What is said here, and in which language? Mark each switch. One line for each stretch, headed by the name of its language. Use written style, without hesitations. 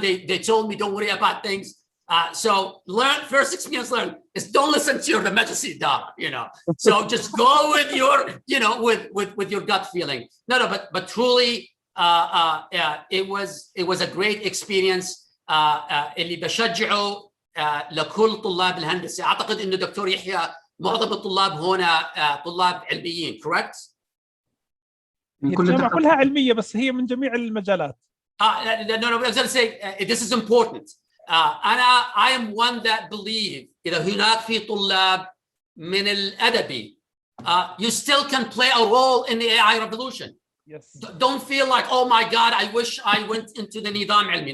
English: They told me, don't worry about things. So first experience learned is don't listen to the
Arabic: مجلس الإدارة,
English: you know. So just go with your, you know, with your gut feeling. No, but truly, it was a great experience.
Arabic: اللي بشجعه لكل طلاب الهندسة. أعتقد إنه دكتور يحيى معظم الطلاب هنا طلاب علميين,
English: correct?
Arabic: الجامعة كلها علمية بس هي من جميع المجالات.
English: No, I was going to say this is important. I am one that believe
Arabic: إذا هناك في طلاب من الأدبي,
English: you still can play a role in the AI revolution. Yes. Don't feel like, oh my God, I wish I went into the
Arabic: نظام علمي.